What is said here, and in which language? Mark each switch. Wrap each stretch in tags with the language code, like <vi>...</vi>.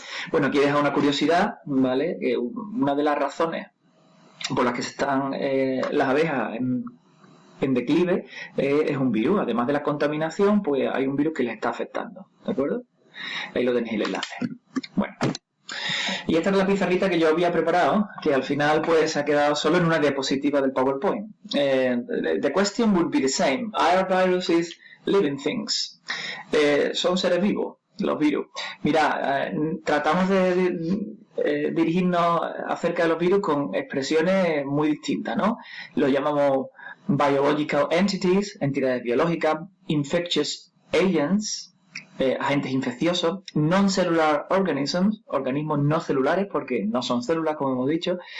<es>Bueno, aquí deja una curiosidad, ¿vale? Una de las razones por las que están las abejas en declive es un virus. Además de la contaminación, pues hay un virus que les está afectando, ¿de acuerdo? Ahí lo tenéis el enlace. Bueno, y esta es la pizarrita que yo había preparado, que al final pues se ha quedado solo en una diapositiva del PowerPoint.</es> <en>The question would be the same. Are viruses living things?</en> <es>¿Son seres vivos los virus? Mira, tratamos de dirigirnos acerca de los virus con expresiones muy distintas, ¿no? Lo llamamos</es> <en>biological entities,</en> <es>entidades biológicas,</es> <en>infectious agents,</en> <es>agentes infecciosos,</es> <en>non-cellular organisms,</en> <es>organismos no celulares, porque no son células, como hemos dicho.</es>